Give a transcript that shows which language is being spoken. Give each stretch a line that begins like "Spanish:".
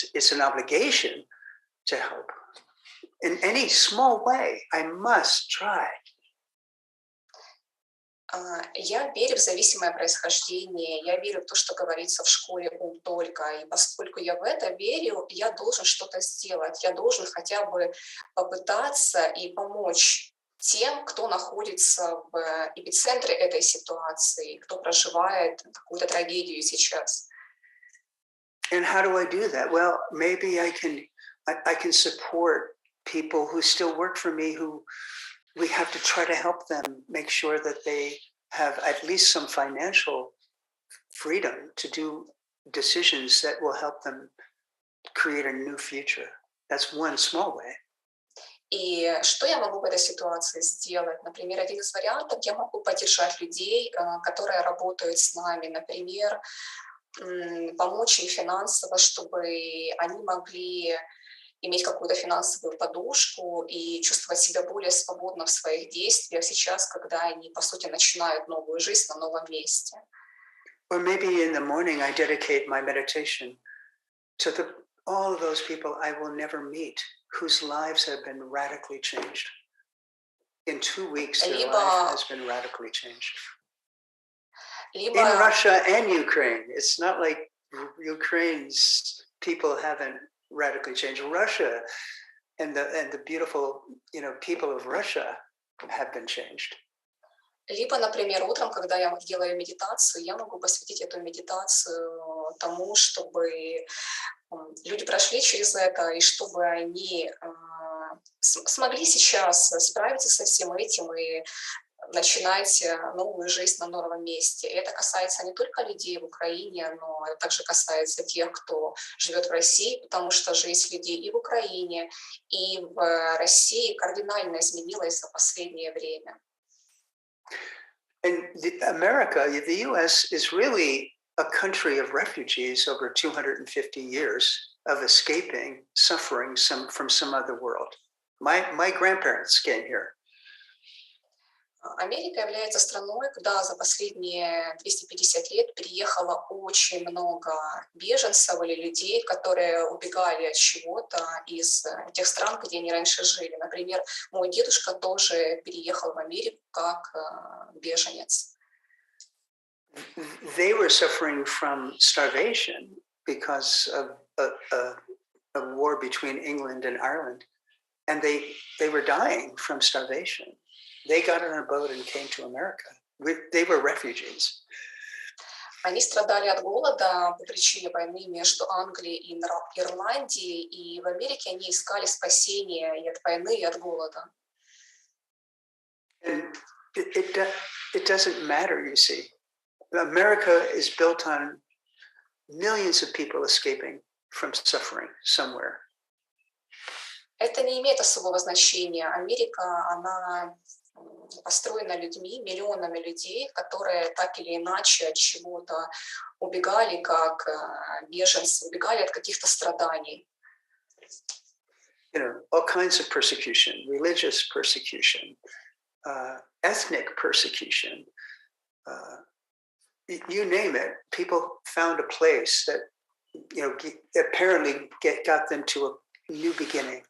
English: It's an obligation to help. In any small way, I must try.
Russian: Я верю в зависимое происхождение, я верю в то, что говорится в школе «ум только», и поскольку я в это верю, я должен что-то сделать, я должен хотя бы попытаться и помочь тем, кто находится в эпицентре этой ситуации, кто проживает какую-то трагедию сейчас.
English: And how do I do that? Well, maybe I can support people who still work for me who we have to try to help them make sure that they have at least some financial freedom to do decisions that will help them create a new future. That's one small way.
Russian: И что я могу в этой ситуации сделать? Например, один из вариантов, я могу поддержать людей, которые работают с нами. Например, помочь им финансово, чтобы они могли иметь какую-то финансовую подушку и чувствовать себя более свободно в своих действиях сейчас, когда они, по сути, начинают новую жизнь на новом месте.
English: Or maybe in the morning I dedicate my meditation to all of those people I will never meet, whose lives have been radically changed. In 2 weeks, their life has been radically changed. In Russia and Ukraine. It's not like Ukraine's people haven't radically changed. Russia and the beautiful, people of Russia have been changed.
Russian: Либо, например, утром, когда я делаю медитацию, я могу посвятить эту медитацию тому, чтобы люди прошли через это, и чтобы они смогли сейчас справиться со всем этим и начинать новую жизнь на новом месте. И это касается не только людей в Украине, но это также касается тех, кто живет в России, потому что жизнь людей и в Украине, и в России кардинально изменилась за последнее время.
English: And America, the U.S., is really a country of refugees over 250 years of escaping suffering from some other world. My grandparents came here.
Russian: Америка является страной, куда за последние 250 лет переехало очень много беженцев или людей, которые убегали от чего-то из тех стран, где они раньше жили. Например, мой дедушка тоже переехал в Америку как беженец.
English: They were suffering from starvation because of a war between England and Ireland, and they were dying from starvation. They got on a boat and came to America. They were refugees.
Russian: Они страдали от голода по причине войны между Англией и Ирландией, и в Америке они искали спасения и от войны, и от голода.
English: And it doesn't matter, you see. America is built on millions of people escaping from suffering somewhere.
Russian: Это не имеет особого значения. Америка, она построена людьми, миллионами людей, которые так или иначе от чего-то убегали, как беженцы, убегали от каких-то страданий.
English: All kinds of persecution, religious persecution, ethnic persecution, you name it. People found a place that, apparently got them to a new beginning.